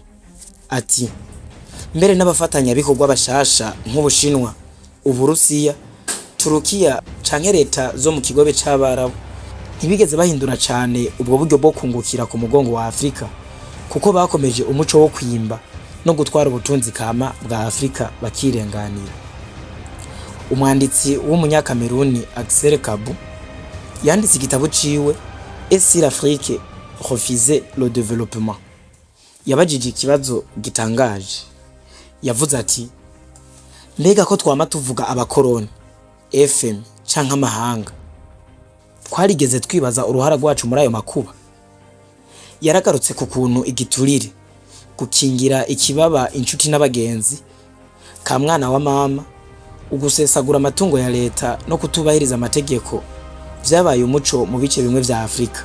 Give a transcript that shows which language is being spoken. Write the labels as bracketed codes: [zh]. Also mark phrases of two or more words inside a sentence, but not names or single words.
[rn] Ati mbere n'abafatanya bikorwa bashasha nk'Ubushinwa, Uburusiya, Turukiya canke leta zo mu kigobe c'Abarabu ntibigeze bahindura cane ubwo buryo bwo kungukira ku mugongo wa Afrika, kuko bakomeje umuco wo kwimba no gutwara ubutunzi kama bwa Afrika bakirenganira. Umwanditsi w'umunyakameruni Axel Kabu yanditse igitabo ciwe Et si l'Afrique refusait le développement, yabajije ikibazo gitangaje. Yavuze ati mbega ko twama tuvuga abakoroni, FM canke amahanga, twarigeze twibaza uruhara rwacu muri ayo makuba? Yaragarutse ku kuntu igiturire, gukingira ikibaba inshuti n'abagenzi, ka mwana wa mama, ugusesagura amatungo ya leta no kutubahiriza amategeko vyabaye umuco mu bice bimwe vya Afrika.